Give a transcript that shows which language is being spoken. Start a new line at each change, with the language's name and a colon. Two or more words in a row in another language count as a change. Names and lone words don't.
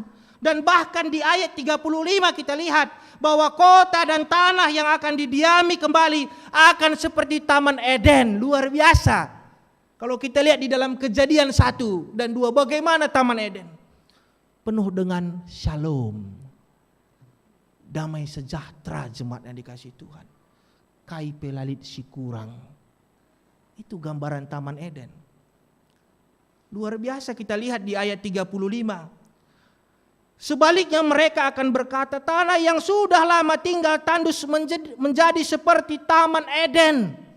Indonesian: Dan bahkan di ayat 35 kita lihat bahwa kota dan tanah yang akan didiami kembali akan seperti Taman Eden. Luar biasa. Kalau kita lihat di dalam Kejadian 1 dan 2, bagaimana Taman Eden? Penuh dengan shalom, damai sejahtera, jemaat yang dikasihi Tuhan.
Batak Karo: Kai pelalit si kurang.
Indonesian: Itu gambaran Taman Eden. Luar biasa kita lihat di ayat 35. Sebaliknya mereka akan berkata, tanah yang sudah lama tinggal tandus menjadi seperti Taman Eden.